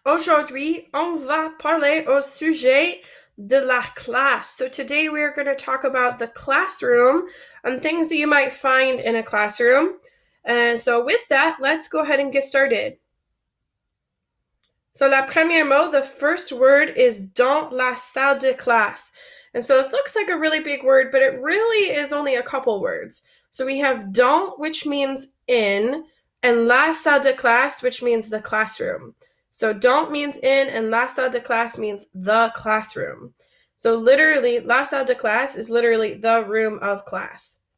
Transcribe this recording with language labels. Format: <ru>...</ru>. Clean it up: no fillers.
<fr>Aujourd'hui, on va parler au sujet de la classe.</fr> <en>So today we are going to talk about the classroom and things that you might find in a classroom. And so with that, let's go ahead and get started. So</en> <fr>la première mot,</fr> <en>the first word is</en> <fr>dans la salle de classe.</fr> <en>And so this looks like a really big word, but it really is only a couple words. So we have dans, which means in, and la salle de classe, which means the classroom. So dans means in, and la salle de classe means the classroom. So literally, la salle de classe is literally the room of class.</en>